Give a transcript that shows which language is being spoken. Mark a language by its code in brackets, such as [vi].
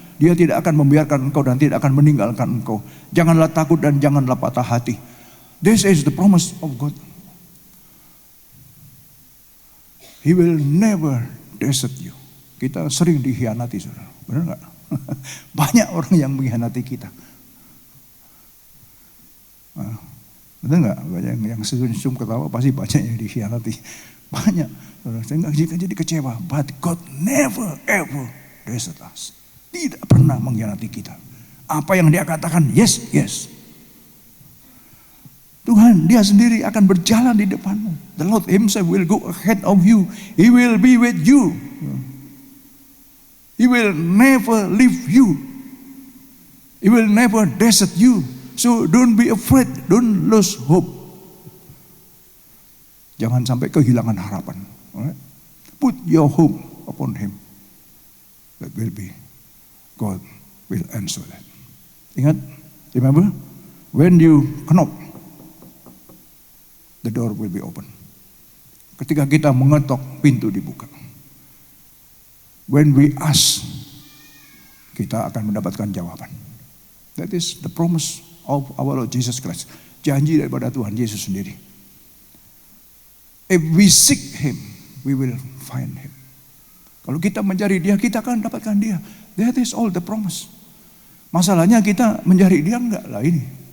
[id] Dia tidak akan membiarkan engkau dan tidak akan meninggalkan engkau. Janganlah takut dan janganlah patah hati. [en] This is the promise of God. He will never desert you. [id] Kita sering dikhianati, saudara. Benar nggak? Banyak orang yang mengkhianati kita. Benar nggak? Banyak yang senyum ketawa pasti banyak yang dikhianati. Banyak. Saya nggak jadi kecewa. [en] But God never ever desert us. [id] Tidak pernah mengkhianati kita. Apa yang dia katakan, [en] yes, yes. [id] Tuhan, dia sendiri akan berjalan di depanmu. [en] The Lord himself will go ahead of you. He will be with you. He will never leave you. He will never desert you. So don't be afraid. Don't lose hope. [id] Jangan sampai kehilangan harapan. [en] Alright? Put your hope upon him. That will be. God will answer that. [id] Ingat, [en] remember? When you knock, the door will be open. [id] Ketika kita mengetok, pintu dibuka. [en] When we ask, [id] kita akan mendapatkan jawaban. [en] That is the promise of our Lord Jesus Christ. [id] Janji daripada Tuhan Yesus sendiri. [en] If we seek him, we will find him. [id] Kalau kita mencari dia, kita akan dapatkan dia. [en] That is all the promise. [id] Masalahnya kita mencari dia enggak lah ini.